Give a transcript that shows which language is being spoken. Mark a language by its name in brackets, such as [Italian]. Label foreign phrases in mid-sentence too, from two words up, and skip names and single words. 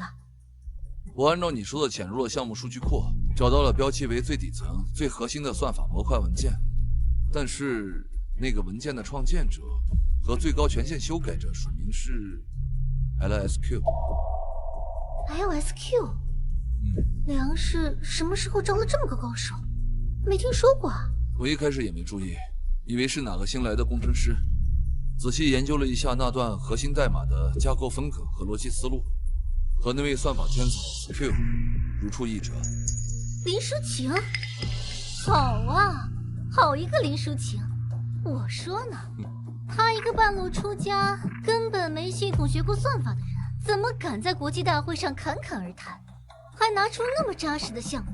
[Chinese] 我按照你說的潛入了項目數據庫，找到了標記為最底層、最核心的算法模塊文件，但是那個文件的創建者和最高權限修改者署名是 LSQ。 LSQ？梁氏什麼時候招了這麼個高手？沒聽說過啊。我一開始也沒注意，以為是哪個新來的工程師。仔細研究了一下那段核心代碼的架構風格和邏輯思路， 和那位算法天才 Q 如出一辙。林淑晴，好啊，好一个林淑晴！我说呢，他一个半路出家、根本没系统学过算法的人，怎么敢在国际大会上侃侃而谈，还拿出那么扎實的項目？